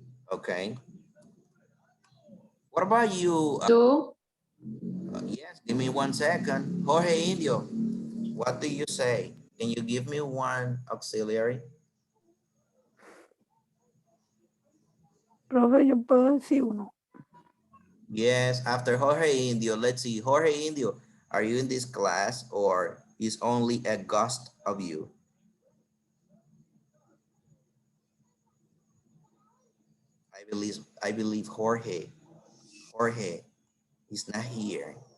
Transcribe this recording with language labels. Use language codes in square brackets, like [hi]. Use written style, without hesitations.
[en] Okay. What about you? [es] Tú, [en] Yes, give me 1 second. Jorge Indio, what do you say? Can you give me one auxiliary? [es] Profe, yo puedo decir uno. [en] Yes, after Jorge Indio, let's see. Jorge Indio, are you in this class or is only a ghost of you? I believe Jorge is not here.